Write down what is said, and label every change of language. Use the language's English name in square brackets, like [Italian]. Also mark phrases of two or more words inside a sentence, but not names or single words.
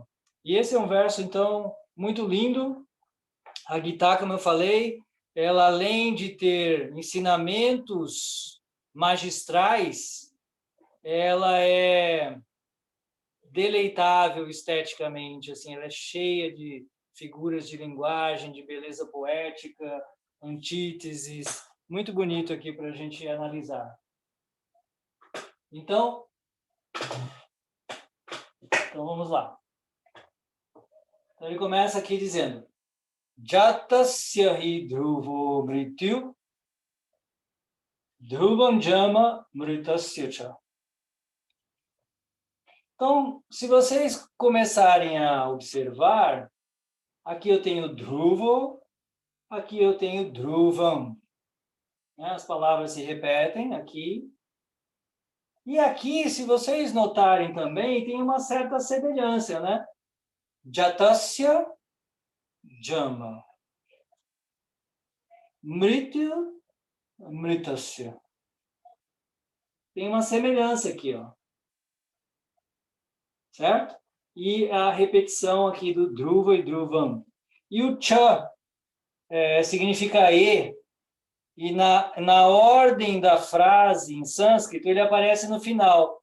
[Portuguese] E esse é um verso, então, muito lindo. A Gita, como eu falei, ela, além de ter ensinamentos magistrais, ela é deleitável esteticamente, assim, ela é cheia de figuras de linguagem, de beleza poética, antíteses, muito bonito aqui para a gente analisar. Então vamos lá. Então ele começa aqui dizendo: [Sanskrit] Jatasya hi dhruvo mrityu dhruvam jama mritasya cha. [Portuguese] Então, se vocês começarem a observar, aqui eu tenho dhruvo, aqui eu tenho dhruvam. As palavras se repetem aqui. E aqui, se vocês notarem também, tem uma certa semelhança, né? [Sanskrit] Jatasya, jama. Mrityu, mritasya. [Portuguese] Tem uma semelhança aqui, ó. Certo? E a repetição aqui do dhruva e dhruvam. E o cha significa e na ordem da frase em sânscrito ele aparece no final.